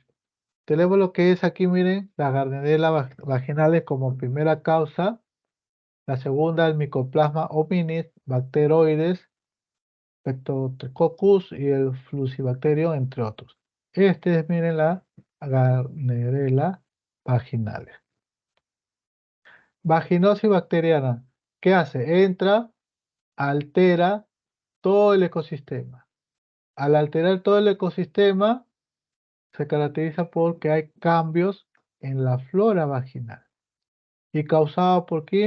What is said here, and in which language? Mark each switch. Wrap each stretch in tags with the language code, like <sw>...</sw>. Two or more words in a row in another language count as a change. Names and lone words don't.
<es>Tenemos lo que es aquí, miren, la Gardnerella vaginales como primera causa. La segunda, el Mycoplasma hominis, bacteroides, Streptococcus y el Flucibacterium, entre otros. Este es, miren, la Gardnerella vaginalis. Vaginosis bacteriana, ¿qué hace? Entra, altera todo el ecosistema. Al alterar todo el ecosistema, se caracteriza porque hay cambios en la flora vaginal. ¿Y causado por quién?</es>